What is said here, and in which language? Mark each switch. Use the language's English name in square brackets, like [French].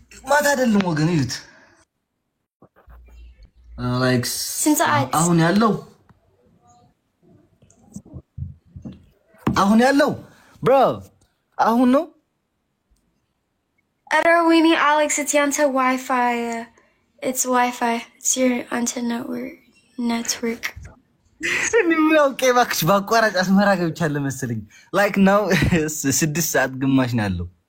[Amharic] ማታ አይደለም ወገን፣ እዩት ላይክ ስንት ሰዓት? አሁን ያለው ብሮ አሁን ነው። ኧረ ወይኔ አሌክስ it's ያንተ ዋይፋይ [English] it's Wi-Fi. It's your antenna network. [Amharic] ኦኬ እባክሽ በአቋራጭ አስመራ ገብቻለሁ መሰለኝ። ላይክ ናው 6 ሰዓት ግማሽ ነው ያለው።